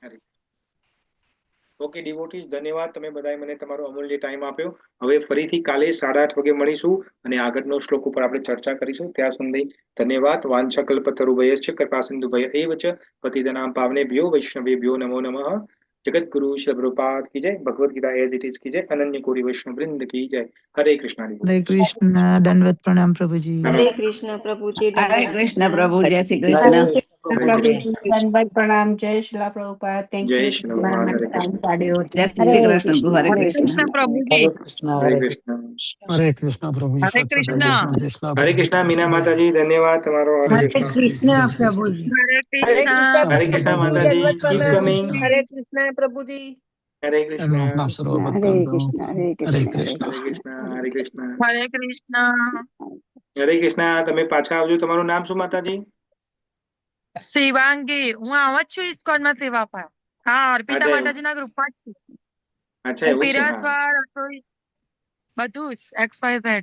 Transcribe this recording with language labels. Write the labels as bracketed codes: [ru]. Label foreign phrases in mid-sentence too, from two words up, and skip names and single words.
[en] okay devotees, [gu] ધન્યવાદ, તમે બધાએ મને તમારો અમૂલ્ય ટાઈમ આપ્યો. હવે ફરીથી કાલે 8:30 વાગે મળીશું અને આગળનો શ્લોક ઉપર આપણે ચર્ચા કરીશું. ત્યાં સુધી ધન્યવાદ. [sa] वाञ्छाकल्पतरुभ्यश्च कृपासिन्धुभ्य एव च पतितानां पावनेभ्यो वैष्णवेभ्यो नमो नमः. [hi] જગતગુરુ શ્રી પ્રભુપાદ की जय. भगवत गीता एज इट इज की जय. अनन्य कोटि वैष्णव वृंद की जय. हरे कृष्णा. हरे कृष्ण, दंडवत प्रणाम प्रभुजी. हरे कृष्ण प्रभुजी, [gu] હરે [hi] धन्यवाद. [gu] કૃષ્ણ પ્રભુ, જય શ્રી હરે કૃષ્ણ. કૃષ્ણ પ્રભુજી, દંડવત પ્રણામ. જય શિલા પ્રભુપાદ. થેન્ક [hi] जय [en] યુ [hi] श्री भगवान. हरे [gu] ટાઈમ [hi] कृष्ण. [gu] કાઢ્યો. જય શ્રી કૃષ્ણ પ્રભુ, હરે કૃષ્ણ. પ્રભુજી. હરે કૃષ્ણ [hi] हरे [gu] હરે [hi] कृष्ण. हरे कृष्णा प्रभु जी, [gu] હરે [hi] सत्संग [gu] કૃષ્ણ. [hi] कृष्ण जय हरे कृष्णा. मीना माता जी धन्यवाद તમારો. हरे हरे कृष्ण. कृष्ण प्रभुजी. [gu] હરે હરે કૃષ્ણ. કૃષ્ણ [hi] हरे कृष्णा माता जी. [gu] દંડવત [en] Keep [gu] પ્રણામ. [en] coming. [gu] હરે કૃષ્ણ પ્રભુજી. [hi] हरे कृष्ण. अपना सर्व [gu] હરે [hi] भक्तों को [gu] કૃષ્ણ હરે [hi] हरे [gu] કૃષ્ણ [hi] कृष्णा. हरे कृष्ण. हरे कृष्ण. [gu] હરે કૃષ્ણ. હરે કૃષ્ણ. તમે પાછા આવજો. તમારું નામ શું માતાજી? શિવાંગી. હું આમ જ છું ઇસ્કોનમાં સેવા પર. હા, અર્પિતા અચ્છા, માતાજીના ગ્રુપમાં જ છું. અચ્છા હું એવું છે. હા, પીરસવાર, રસોઈ બધું જ XYZ.